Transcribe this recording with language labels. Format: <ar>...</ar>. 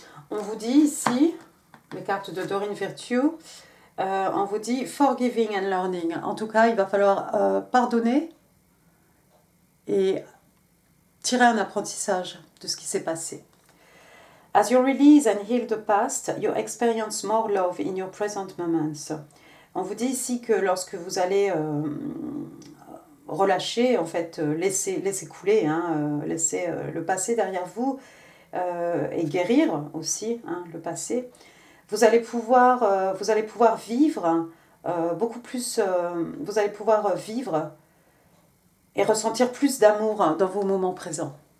<fr>On vous dit ici, les cartes de Doreen Virtue, on vous dit</fr> <en>forgiving and learning.</en> <fr>En tout cas, il va falloir pardonner et tirer un apprentissage de ce qui s'est passé.</fr> <en>As you release and heal the past, you experience more love in your present moments.</en> <fr>On vous dit ici que lorsque vous allez relâcher, en fait, laisser couler, laisser le passé derrière vous et guérir aussi le passé, vous allez pouvoir vivre beaucoup plus, vous allez pouvoir vivre et ressentir plus d'amour dans vos moments présents.</fr>